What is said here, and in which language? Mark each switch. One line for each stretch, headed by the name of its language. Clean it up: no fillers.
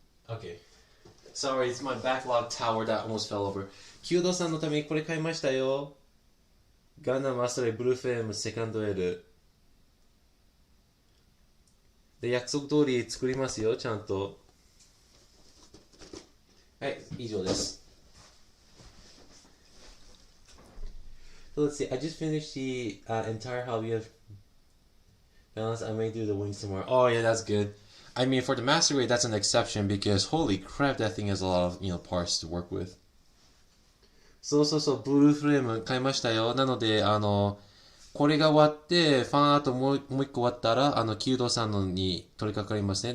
English: Okay.Sorry, it's my backlog tower that almost fell over.
Japanese: キュードさんのためにこれ買いましたよ。ガンダムアストレイブルーフェームセカンドエル。で、約束通り作りますよ、ちゃんと。はい、以上です。
English: So let's see, I just finished the entire hobby of balance. I may do the wings tomorrow. Oh yeah, that's good.I mean, for the master grade, that's an exception because holy crap, that thing has a lot of parts to work with.
Japanese: そう、ブルーフレーム買いましたよ。なので、これが終わって、ファンアートもう一個終わったら、キュードさんのに取り掛かりますね。